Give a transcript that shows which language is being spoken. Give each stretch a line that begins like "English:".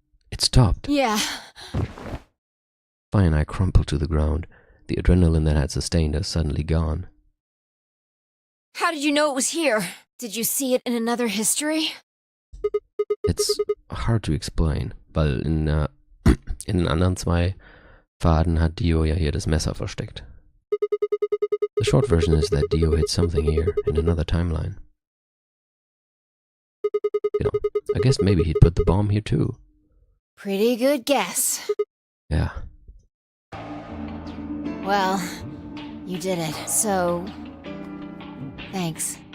English: It stopped. Yeah. Fine, I crumpled to the ground. The adrenaline that had sustained us suddenly gone. How did you know it was here? Did you see it in another history? It's hard to explain,
German: weil in den anderen zwei Pfaden hat Dio ja hier das Messer versteckt.
English: The short version is that Dio hid something here in another timeline. You know, I guess maybe he'd put the bomb here too. Pretty good guess. Yeah. Well, you did it, so... thanks.